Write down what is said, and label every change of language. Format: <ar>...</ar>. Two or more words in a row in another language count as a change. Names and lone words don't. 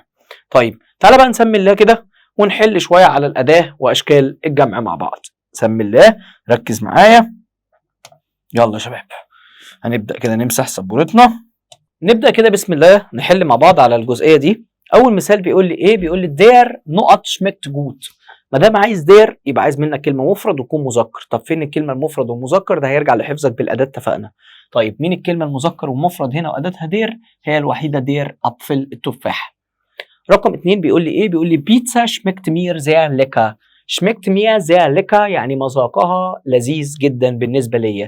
<ar>طيب تعالى بقى نسمي الله كده ونحل شوية على الأداة وأشكال الجمع مع بعض. سمي الله. ركز معايا. يلا يا شباب هنبدأ كده نمسح سبورتنا. نبدأ كده بسم الله نحل مع بعض على الجزئية دي. أول مثال بيقول لي إيه؟ بيقول لي der نقط</ar> <de>schmeckt gut.</de> <ar>ما دام عايز der يبقى عايز منك كلمة مفرد ويكون مذكر. طب فين الكلمة المفرد والمذكر؟ ده هيرجع لحفظك بالأداة، اتفقنا. طيب مين الكلمة المذكر والمفرد هنا وأداتها der؟ هي الوحيدة</ar> <de>der Apfel</de> <ar>التفاح. رقم 2 بيقول لي ايه؟ بيقول لي</ar> <de>Pizza schmeckt mir sehr lecker. schmeckt mir sehr lecker</de> <ar>يعني مذاقها لذيذ جدا بالنسبه ليا.</ar>